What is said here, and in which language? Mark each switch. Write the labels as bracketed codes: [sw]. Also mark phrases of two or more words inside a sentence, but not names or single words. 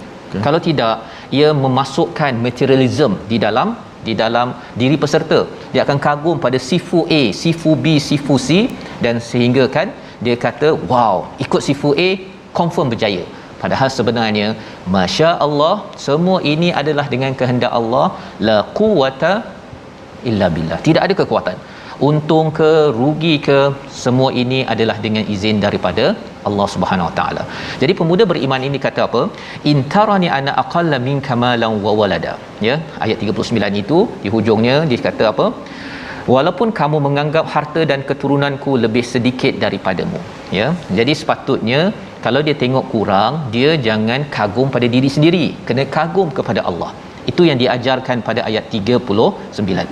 [ms] Kalau tidak, ia memasukkan materialism di dalam diri peserta. Dia akan kagum pada sifu A, sifu B, sifu C, dan sehingga kan dia kata wow, ikut sifu A confirm berjaya. Padahal sebenarnya [ar] ما شاء الله, [ms] semua ini adalah dengan kehendak Allah. [ar] لا قوة إلا بالله. [ms] Tidak ada kekuatan. Untung ke rugi ke, semua ini adalah dengan izin daripada Allah [ar] سبحانه وتعالى. [ms] Jadi pemuda beriman ini kata apa? [ar] إن ترن أنا أقل منك مالا وولدا. [ms] Ya, ayat 39 itu di hujungnya dia kata apa? Walaupun kamu menganggap harta dan keturunanku lebih sedikit daripadamu, ya. Jadi sepatutnya kalau dia tengok kurang, dia jangan kagum pada diri sendiri, kena kagum kepada Allah. Itu yang diajarkan pada ayat 39.